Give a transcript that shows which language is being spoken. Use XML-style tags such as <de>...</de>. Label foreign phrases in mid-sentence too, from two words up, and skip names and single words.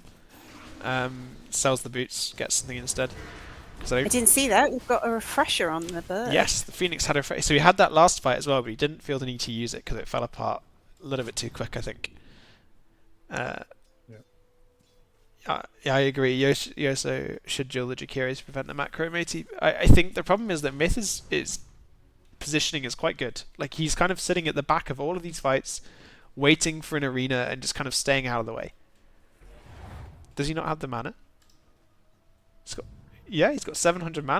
<en>Sells the boots, gets something instead. 'Cause I I don't... didn't see that. We've got a refresher on the bird. Yes, the Phoenix had a... So he had that last fight as well, but he didn't feel the need to use it because it fell apart a little bit too quick, I think. Yeah, I agree. Y.O.S.O should duel the Jakiri to prevent the macro matey. I think the problem is that Mith is positioning is quite good. Like, he's kind of sitting at the back of all of these fights, waiting for an arena and just kind of staying out of the way. Does he not have the mana? He's got 700 mana.</en>